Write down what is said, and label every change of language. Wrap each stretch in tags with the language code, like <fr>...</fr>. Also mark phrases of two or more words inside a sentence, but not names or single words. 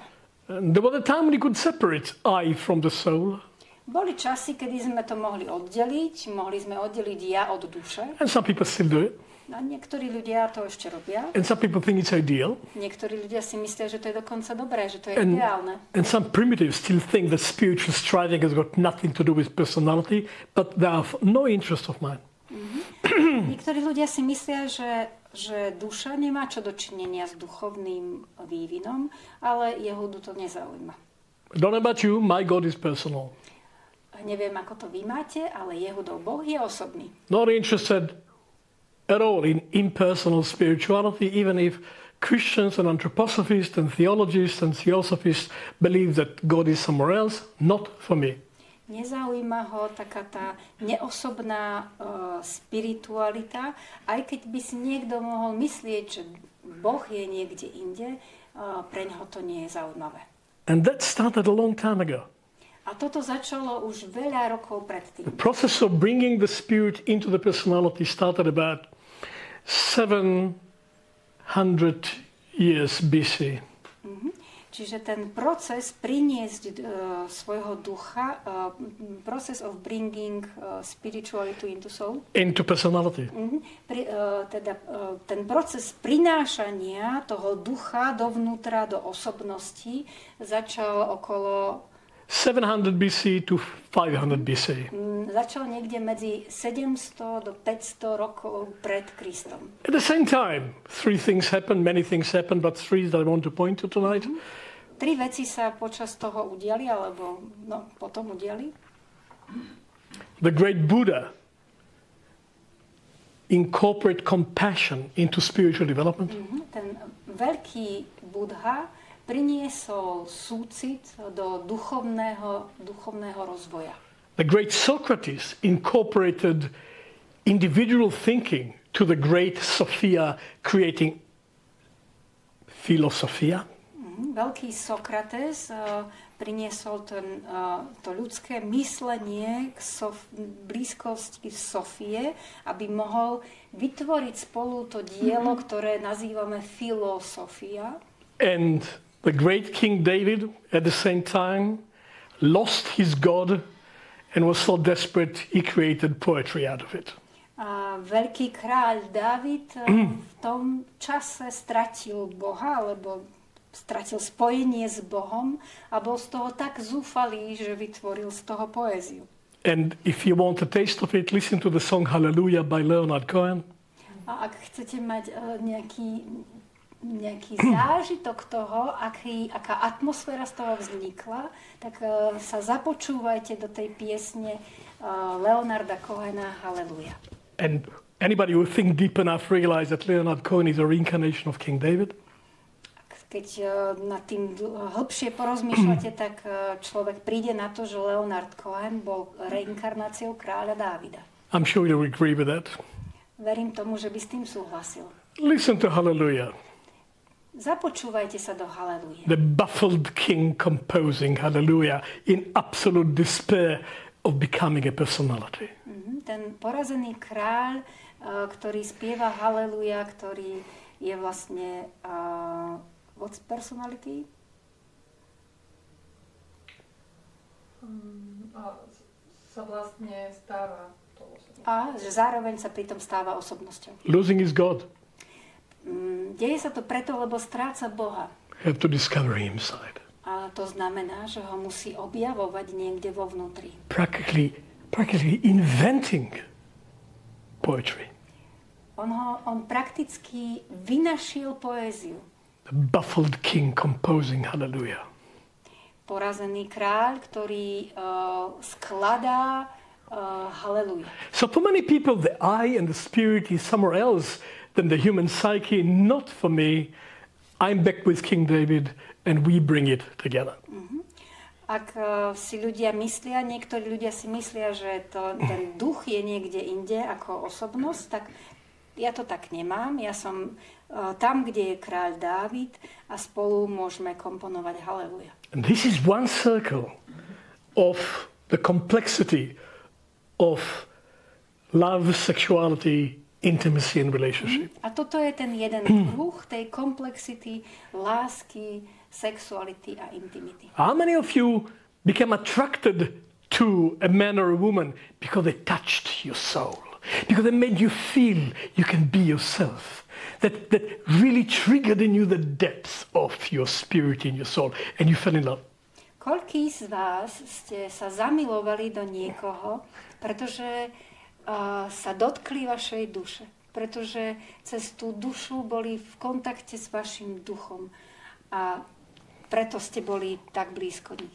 <en>And there was a time when you could separate I from the soul.</en> <sk>Boli časy, kedy sme to mohli oddeliť, mohli sme oddeliť ja od duše.</sk> <en>And some people still do it.</en> <sk>A niektorí ľudia to ešte robia.</sk> <en>And some people think it's ideal.</en> <sk>Niektorí ľudia si myslia, že to je dokonca dobré, že to je ideálne.</sk> <en>And some primitives still think that spiritual striving has got nothing to do with personality, but they have no interest of mine.</en> <sk>Niektorí ľudia si myslia, že duša nemá čo dočinenia s duchovným vývinom, ale Jehudu to nezaujíma.</sk> <en>Don't know about you, my God is personal.</en> <sk>Neviem, ako to vy máte, ale Jehudov Boh je osobný.</sk> <en>Not interested at all in impersonal spirituality, even if Christians and anthroposophists and theologists and theosophists believe that God is somewhere else, not for me.</en> <sk>Nezaujíma ho taká tá neosobná spiritualita, aj keď by si niekto mohol myslieť, že Boh je niekde inde, pre ňoho to nie je zaujímavé.</sk> <en>And that started a long time ago.</en> <sk>A toto začalo už veľa rokov predtým.</sk> <en>The process of bringing the spirit into the personality started about 700 years BC.</en> <sk>Čiže ten proces priniesť svojho ducha,</sk> <en>process of bringing spirituality into soul. Into personality.</en> <sk>Ten proces prinášania toho ducha dovnútra, do osobnosti začal okolo</sk> <en>700 BC to 500 BC.</en> <sk>Začal niekde medzi 700 do 500 rokov pred Kristom.</sk> <en>At the same time, 3 things happened, many things happened, but 3 that I want to point to tonight.</en> <sk>3 veci sa počas toho udiali, alebo potom udiali.</sk> <en>The great Buddha incorporated compassion into spiritual development.</en> <sk>Ten veľký Buddha priniesol súcit do duchovného rozvoja.</sk> <en>The great Socrates incorporated individual thinking to the great Sophia, creating philosophia.</en> <sk>Veľký Sokrates priniesol to ľudské myslenie k blízkosti Sofie, aby mohol vytvoriť spolu to dielo, ktoré nazývame filosofia.</sk> <en>And the great King David at the same time lost his God and was so desperate he created poetry out of it.</en> <sk>A veľký kráľ Dávid v tom čase stratil Boha, alebo stratil spojenie s Bohom a bol z toho tak zúfalý, že vytvoril z toho poéziu.</sk> <en>And if you want a taste of it, listen to the song Hallelujah by Leonard Cohen.</en> <sk>A ak chcete mať nejaký zážitok toho, aká atmosféra z toho vznikla, tak sa započúvajte do tej piesne Leonarda Cohena Hallelujah.</sk> <en>And anybody who think deep enough realize that Leonard Cohen is a reincarnation of King David.</en> <sk>Keď nad tým hlbšie porozmýšľate, tak človek príde na to, že Leonard Cohen bol reinkarnáciou kráľa Dávida.</sk> <en>I'm sure you'll agree with that.</en> <sk>Verím tomu, že by s tým súhlasil.</sk> <en>Listen to Hallelujah.</en> <sk>Započúvajte sa do Hallelujah.</sk> <en>The baffled king composing Hallelujah in absolute despair of becoming a personality.</en> <sk>Ten porazený kráľ, ktorý spieva Hallelujah, ktorý je vlastne</sk> <en>what's personality?</en> <sk>Sa vlastne stáva to osobnosťou. A že zároveň sa pritom stáva osobnosťou.</sk> <en>Losing his God.</en> <sk>Deje sa to preto, lebo stráca Boha.</sk> <en>Have to discover him inside.</en> <sk>A to znamená, že ho musí objavovať niekde vo vnútri.</sk> <en>Practically inventing poetry.</en> <sk>On prakticky vynašiel poéziu.</sk> <en>The baffled king composing Hallelujah.</en> <sk>Porazený kráľ, ktorý skladá Hallelujah.</sk> <en>So for many people, the I and the spirit is somewhere else than the human psyche. Not for me. I'm back with King David and we bring it together.</en> <sk>Ak si ľudia myslia, niektorí ľudia si myslia, že ten duch je niekde inde ako osobnosť, tak ja to tak nemám. Ja som tam, kde je kráľ Dávid a spolu môžeme komponovať Hallelujah.</sk> <en>And this is one circle of the complexity of love, sexuality, intimacy and relationship.</en> <sk>A toto je ten jeden kruh tej komplexity, lásky, sexuality a intimity.</sk> <en>How many of you became attracted to a man or a woman because they touched your soul? Because they made you feel you can be yourself. That really triggered in you the depth of your spirit in your soul and you fell in love.</en> <sk>Koľký z vás ste sa zamilovali do niekoho, pretože sa dotkli vašej duše? Pretože cez tú dušu boli v kontakte s vašim duchom a preto ste boli tak blízko nich.</sk>